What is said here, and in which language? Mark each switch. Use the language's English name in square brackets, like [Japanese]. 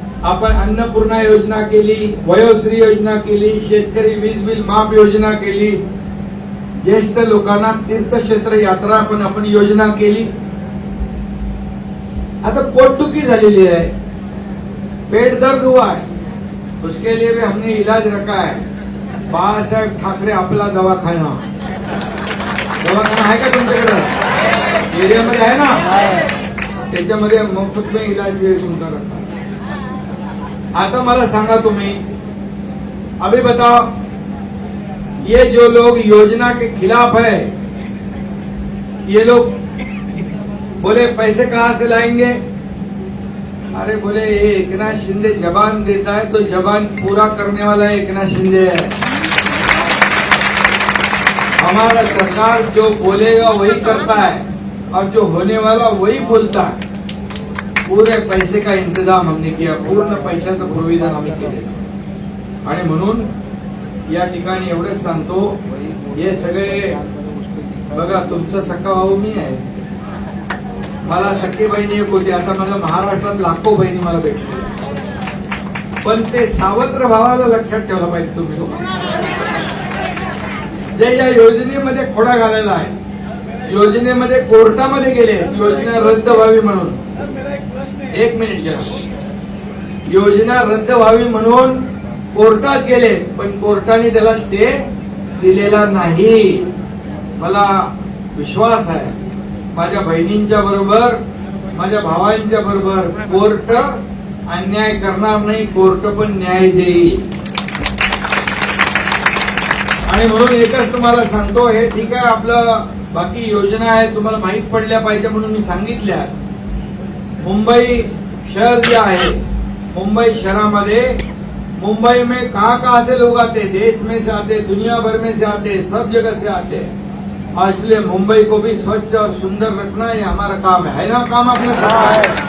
[Marathi] आपण अन्नपूर्णा योजना केली, वयोश्री योजना केली, शेतकरी वीज बिल माफ योजना केली, ज्येष्ठ लोकांना तीर्थक्षेत्र यात्रा पण आपण योजना केली. आता पोटदुखी झालेली आहे. [Hindi] पेट दर्द हुआ है, उसके लिए भी हमने इलाज रखा है। [Marathi] बाळासाहेब ठाकरे आपला दवाखाना आहे का तुमच्याकडे? एरियामध्ये आहे ना, त्याच्यामध्ये मोफत [Hindi] में इलाज भी [Marathi] तुमचा [Hindi] रखा है। [Marathi] आता मला सांगा तुम्ही, [Hindi] अभी बताओ, ये जो लोग योजना के खिलाफ है, ये लोग बोले पैसे कहां से लाएंगे? अरे बोले ये एकनाथ शिंदे जबान देता है तो जबान पूरा करने वाला एकनाथ शिंदे है। हमारा सरकार जो बोलेगा वही करता है और जो होने वाला वही बोलता है। पूरे पैसे का इंतजाम हमने किया, [Marathi] पूर्ण पैशाचं प्रोव्हिजन आम्ही केले आणि म्हणून या ठिकाणी एवढंच सांगतो, हे सगळे बघा, तुमचा सख्खा भाऊ मी आहे, मला सख्खी बहिणी एक होती, आता माझ्या महाराष्ट्रात लाखो बहिणी मला भेटल्या, पण ते सावत्र भावाला लक्षात ठेवलं पाहिजे तुम्ही लोक, जे या योजनेमध्ये खोडा घालायला आहे, योजनेमध्ये कोर्टामध्ये गेले, योजना रद्द व्हावी म्हणून। एक मिनिट घ्या, योजना रद्द व्हावी म्हणून कोर्टात गेले, पण कोर्टाने त्याला स्टे दिलेला नाही। मला विश्वास आहे, माझ्या बहिणींच्या बरोबर, माझ्या भावांच्या बरोबर कोर्ट अन्याय करणार नाही, कोर्ट पण न्याय देईल। आणि म्हणून एकच तुम्हाला सांगतो, हे ठीक आहे, आपलं बाकी योजना आहे तुम्हाला माहित पडल्या पाहिजे म्हणून मी सांगितल्या। मुंबई शहर जे आहे, मुंबई शहरामध्ये, [Hindi] मुंबई में कहां से लोग आते, देश में से आते, दुनिया भर में से आते, सब जगह से आते, और इसलिए मुंबई को भी स्वच्छ और सुंदर रखना ये हमारा काम है ना? काम अपना है।